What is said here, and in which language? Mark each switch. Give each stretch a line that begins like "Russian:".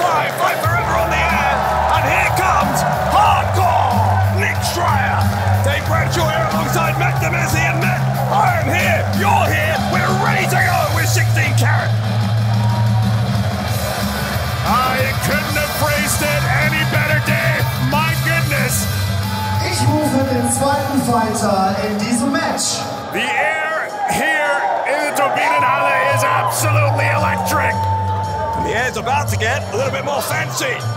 English: Fight Forever on the air. And here comes Hardcore Nick Schreier. Dave Bradshaw here alongside Matt Demesi and Matt. I am here, you're here, we're ready to go with 16 Carat. I couldn't have phrased it any better, Dave. My goodness.
German: Ich rufe den zweiten Fighter in diesem Match.
English: The air here in the Turbinenhalle is absolutely electric. And the air's about to get a little bit more fancy.